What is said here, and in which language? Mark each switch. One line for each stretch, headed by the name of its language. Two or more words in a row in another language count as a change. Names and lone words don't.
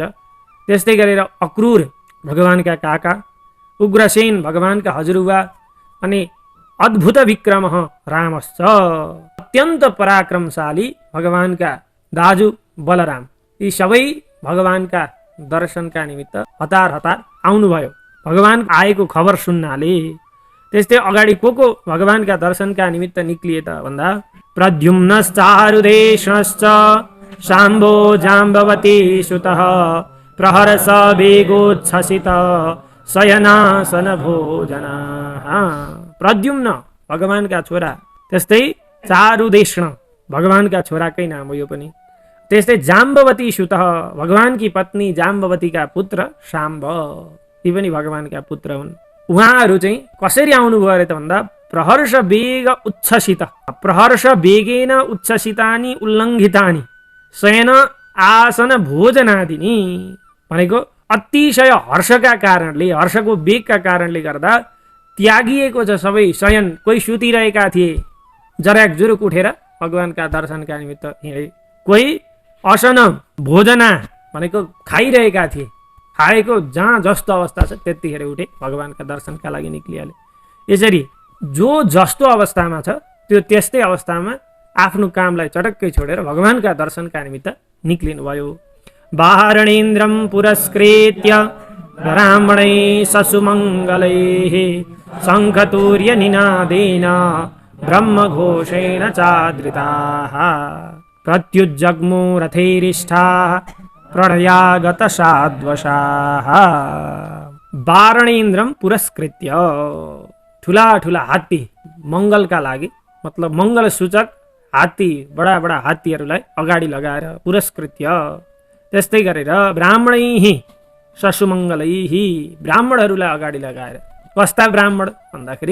Nepali: त्यस्तै गरेर अक्रूर भगवानका काका, उग्रसेन भगवानका हजुरबा अनि
Sanskrit: अद्भुत विक्रम रामश्च
Nepali: अत्यन्त पराक्रमशाली भगवानका दाजु बलराम, यी सबै भगवानका दर्शनका निमित्त हतार हतार आउनुभयो भगवान आएको खबर सुन्नाले। त्यस्तै अगाडि को भगवानका दर्शनका निमित्त निक्लिए त भन्दा
Sanskrit: प्रद्युम्नश्चारुदेशश्च शाम्भो जाम्बवती सुतः प्रहर्ष वेगोच्छसित शयनासन भोजनाः।
Nepali: प्रद्युम्न भगवानका छोरा, त्यस्तै चारुदेष्ण भगवानका छोराकै नाम हो यो पनि। त्यस्तै
Sanskrit: जाम्बवती सुतः
Nepali: भगवानकी पत्नी जाम्बवतीका पुत्र शाम्भ, यी पनि भगवानका पुत्र हुन्। उहाँहरू चाहिँ कसरी आउनुभयो अरे त भन्दा
Sanskrit: प्रहर्ष वेग उच्छसित, प्रहर्ष वेगेन उच्छसितानि उल्लङ्घितानि शयन आसन भोजनादिनी,
Nepali: भनेको अतिशय हर्षका कारणले, हर्षको वेगका कारणले गर्दा त्यागिएको छ सबै शयन। कोही सुतिरहेका थिए जराक जुरुक उठेर भगवानका दर्शनका निमित्त हिँडे, कोही
Sanskrit: असन भोजना
Nepali: भनेको खाइरहेका थिए, खाएको जहाँ जस्तो अवस्था छ त्यतिखेर उठे भगवानका दर्शनका लागि निक्लिहाले। यसरी जो जस्तो अवस्थामा छ त्यो त्यस्तै अवस्थामा आफ्नो कामलाई चटक्कै छोडेर भगवानका दर्शनका निमित्त निक्लिनुभयो।
Sanskrit: वारणेन्द्रं पुरस्कृत्य ब्राह्मणै ससुमङ्गलैः शङ्खतूर्य निनादेन ब्रह्मघोषेण चादृताः प्रत्युज्जग्मो रथैरिष्ठाः प्रणयागत साध्वसाः। वारणेन्द्रम पुरस्कृत्य,
Nepali: ठुला ठुला हात्ती मङ्गलका लागि, मतलब मङ्गल सूचक हात्ती, बडा बडा हात्तीहरूलाई अगाडि लगाएर पुरस्कृत्य, त्यस्तै गरेर
Sanskrit: ब्राह्मणैः ससुमङ्गलैः
Nepali: ब्राह्मणहरूलाई अगाडि लगाएर, कस्ता ब्राह्मण भन्दाखेरि